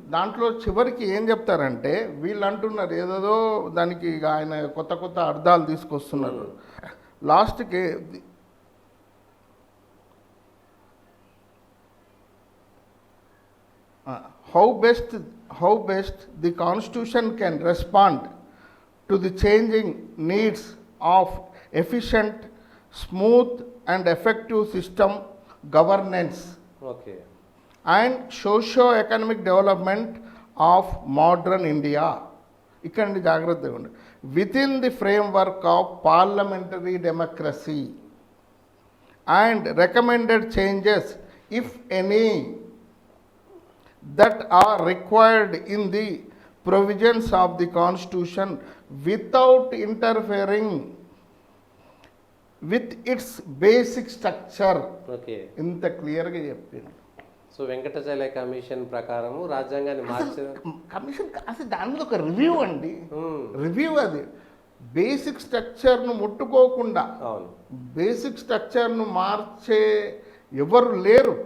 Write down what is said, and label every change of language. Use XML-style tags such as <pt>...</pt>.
<te>దాంట్లో చివరికి ఏం చెప్తారంటే వీళ్ళు అంటున్నారు ఏదేదో దానికి ఇక ఆయన కొత్త కొత్త అర్థాలు తీసుకొస్తున్నారు.</te> <en>లాస్ట్కి how best the constitution can respond to the changing needs of efficient, smooth and effective system governance okay. and socio-economic development of modern India.</en> <te>ఇక్కడ నుండి జాగ్రత్తగా ఉండి</te> <en>within the framework of parliamentary democracy and recommended changes, if any, that are required in the provisions of the constitution without interfering with its basic structure. Okay.</en> <te>ఇంత క్లియర్గా చెప్పింది. So Venkatachaliah commission ప్రకారము రాజ్యాంగాన్ని మార్చిన కమిషన్ అసలు దాని మీద ఒక రివ్యూ అండి. రివ్యూ అది బేసిక్ స్ట్రక్చర్ను ముట్టుకోకుండా, అవును, బేసిక్ స్ట్రక్చర్ను మార్చే ఎవరు లేరు.</te>